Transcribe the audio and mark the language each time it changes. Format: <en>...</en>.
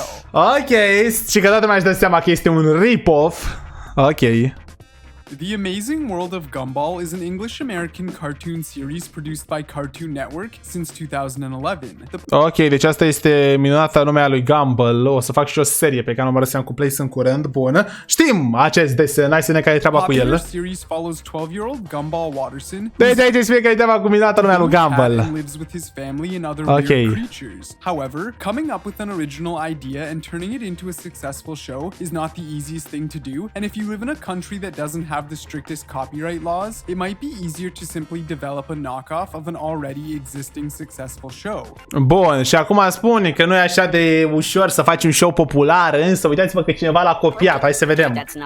<ro>Ok, și că toată lumea își dă seama că este un rip-off. Ok.</ro> <en>The Amazing World of Gumball is an English-American cartoon series produced by Cartoon Network since 2011.</en> <ro>Ok, deci asta este minunata lumea lui Gumball. O să fac și o serie pe care o mărăseam cu Playtime în curând. Bun. Știm acest desen, hai să ne care treaba cu el.</ro> <en>Series follows 12-year-old Gumball Watterson.</en> <ro>Deci aici spune că e treaba cu minunata lumea lui Gumball.</ro> <en>Lives with his family and other weird creatures. However, coming up with an original idea and turning it into a successful show is not the easiest thing to do. And if you live in a country that doesn't have the strictest copyright laws, it might be easier to simply develop a knockoff of an already existing successful show.</en> <ro>Bun, și acum spune că nu e așa de ușor să faci un show popular, însă uitați-vă că cineva l-a copiat, hai să vedem.</ro>